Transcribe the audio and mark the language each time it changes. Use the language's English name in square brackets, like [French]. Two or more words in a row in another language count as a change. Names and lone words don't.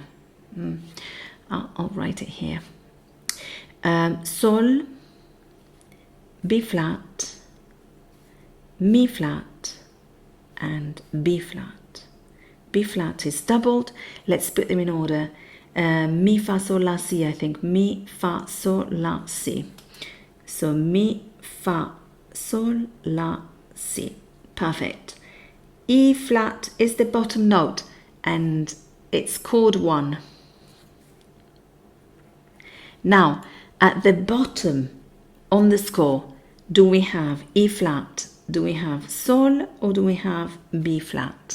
[English] I'll write it here. Sol, B flat, Mi flat, and B flat. B flat is doubled. Let's put them in order. Mi, fa, sol, la, si, I think. Mi, fa, sol, la, si. So mi, fa, sol, la, si. Perfect. E flat is the bottom note and it's chord 1. Now, at the bottom on the score, do we have E flat, do we have Sol, or do we have B flat?